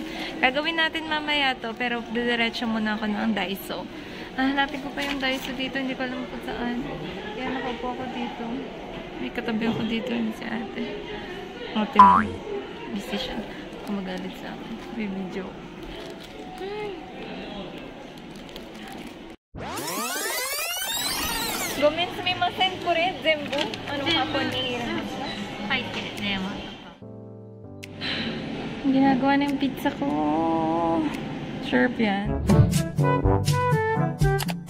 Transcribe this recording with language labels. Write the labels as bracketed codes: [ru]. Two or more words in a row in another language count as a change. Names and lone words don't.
[tl] Gagawin natin mamaya to pero didiretso muna ako ng Daiso. Hanapin ko pa yung Daiso dito. Hindi ko alam kung saan. Kaya nakaupo ako dito. May katabi ako dito yun si ate. Ate mo. Busy siya. Kung magalit sa akin. May video. [ja] ごめんすみません、これ全部 [tl] hapon ni ginagawa ng pizza ko. Sharp yan.